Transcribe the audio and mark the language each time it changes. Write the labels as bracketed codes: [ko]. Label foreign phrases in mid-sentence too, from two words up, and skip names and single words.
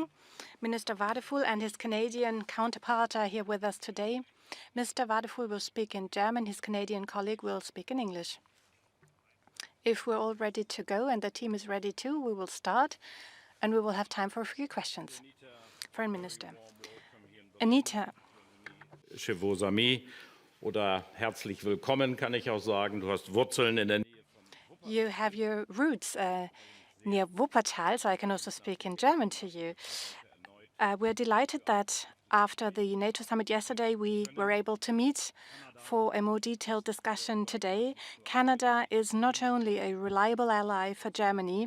[en] Minister Wadephul and his Canadian counterpart are here with us today. Mr. Wadephul will speak in German. His Canadian colleague will speak in English. If we're all ready to go and the team is ready too, we will start and we will have time for a few questions. Foreign Minister. Anita. [fr] Chez vos amis [de] oder herzlich willkommen, kann ich auch sagen. Du hast Wurzeln in der Nähe. [en] You have your roots near Wuppertal, so I can also speak in German to you. We're delighted that after the NATO summit yesterday, we were able to meet for a more detailed discussion today. Canada is not only a reliable ally for Germany.